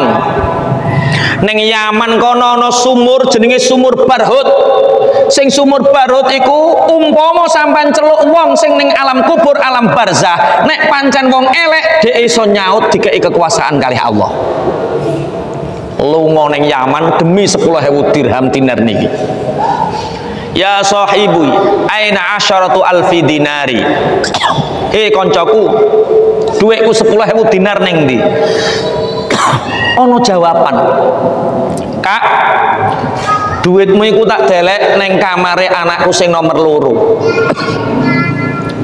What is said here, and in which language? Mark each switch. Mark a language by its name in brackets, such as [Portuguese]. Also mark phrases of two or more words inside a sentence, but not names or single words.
[Javanese] Ning Yaman kono ana sumur jenenge sumur Barhut. Sing sumur Barhut iku umpama sampean celuk wong sing ning alam kubur, alam barzah, nek pancen wong elek dhek iso nyaut dikei kekuasaan kalih Allah. Lunga ning Yaman demi 10.000 dirham dinar niki. [Arabic] Ya sahibu, aina asyaratu alfi dinari. [Javanese] Koncoku, duitku 10.000 dinar ning ndi? Ono jawaban. Kak, duitmu iku tak delek neng kamare anakku sing nomor 2.